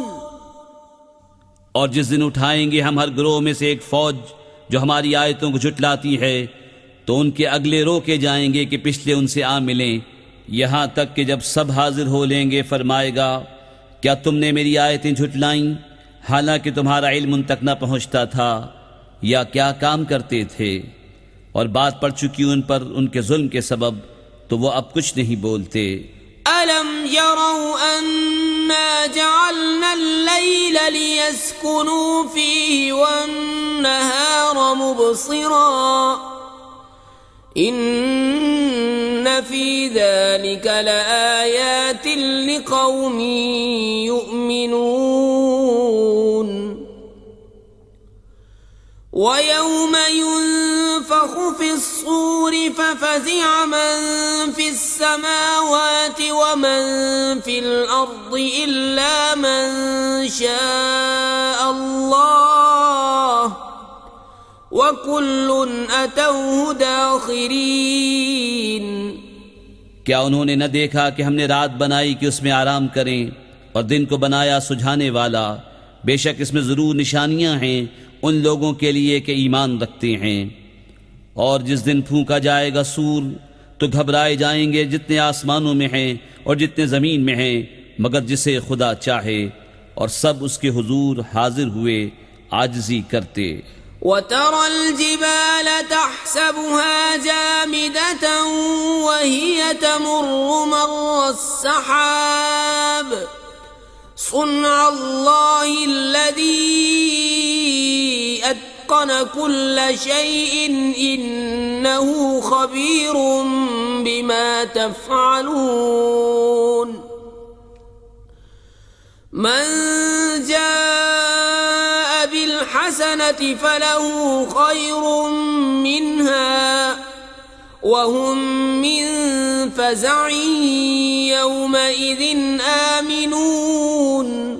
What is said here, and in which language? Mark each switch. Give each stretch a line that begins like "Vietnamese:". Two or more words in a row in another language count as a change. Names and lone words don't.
Urdu: اور جس دن اٹھائیں گے ہم ہر گروہ میں سے ایک فوج جو ہماری آیتوں کو جھٹلاتی ہے، تو ان کے اگلے روکے جائیں گے کہ پچھلے ان سے آ ملیں، یہاں تک کہ جب سب حاضر ہو لیں گے فرمائے گا، کیا تم نے میری آیتیں جھٹلائیں حالانکہ تمہارا علم ان تک نہ پہنچتا تھا، یا کیا کام کرتے تھے? اور بات پڑ چکی ان پر ان کے ظلم کے سبب، تو وہ اب کچھ نہیں بولتے.
Arabic: ألم يروا أنا جعلنا الليل ليسكنوا فيه والنهار مبصرا إن في ذلك لآيات لقوم يؤمنون ويوم ينفخ في الصور ففزع من في السماوات ومن في الأرض إلا من شاء الله وكل أتوه داخرين.
Urdu: کیا انہوں نے نہ دیکھا کہ ہم نے رات بنائی کہ اس میں آرام کریں اور دن کو بنایا سجھانے والا? بے شک اس میں ضرور نشانیاں ہیں ان لوگوں کے لیے کہ ایمان رکھتے ہیں. اور جس دن پھونکا جائے گا صور، تو گھبرائے جائیں گے جتنے آسمانوں میں ہیں اور جتنے زمین میں ہیں، مگر جسے خدا چاہے، اور سب اس کے حضور حاضر ہوئے عاجزی کرتے.
Arabic: وترى الجبال تحسبها جامدة وهي تمر مر السحاب صنع الله الذي أتقن كل شيء إنه خبير بما تفعلون. من جاء بالحسنة فله خير منها وهم من فزع يومئذ آمنون